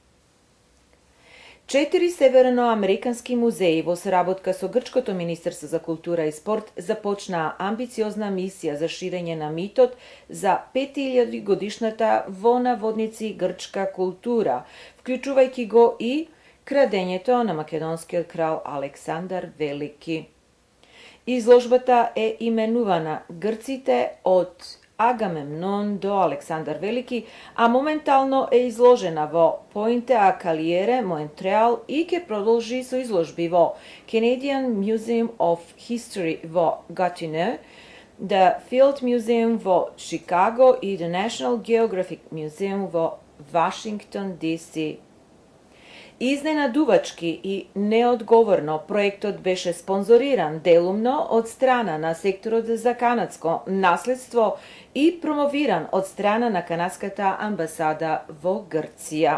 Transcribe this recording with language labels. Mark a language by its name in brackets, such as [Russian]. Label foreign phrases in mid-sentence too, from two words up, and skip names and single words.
[Macedonian] 4 северноамерикански музеи во соработка со Грчкото Министерство за култура и спорт започнаа амбициозна мисија за ширење на митот за 5000 годишната во наводници грчка култура, вклучувајќи го и крадењето на македонскиот крал Александар Велики. Изложбата е именувана Грците од Агамемнон до Александар Велики, а моментално е изложена во Поинте а Калиере, Монтреал и ќе продолжи со изложби во Canadian Museum of History во Gatineau, The Field Museum во Чикаго и The National Geographic Museum во Вашингтон, DC. Изненадувачки и неодговорно проектот беше спонзориран делумно од страна на секторот за канадско наследство и промовиран од страна на канадската амбасада во Грција.